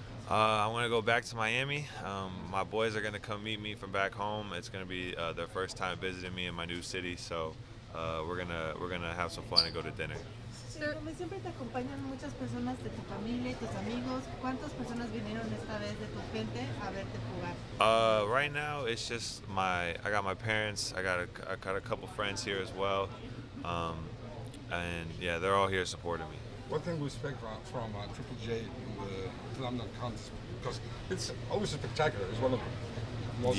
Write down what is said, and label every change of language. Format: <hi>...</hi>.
<en>I'm going to go back to Miami. My boys are going to come meet me from back home. It's going to be their first time visiting me in my new city, so we're gonna have some fun and go to dinner.</en> <es>Sí, como siempre te acompañan muchas personas de tu familia y tus amigos. ¿Cuántas personas vinieron esta vez de tu gente a verte jugar?</es> <en>Right now it's just I got my parents. I got a couple friends here as well, and yeah, they're all here supporting me. What can we expect from Triple J in the slam dunk contest? Because it's always spectacular. It's one of the most.</en>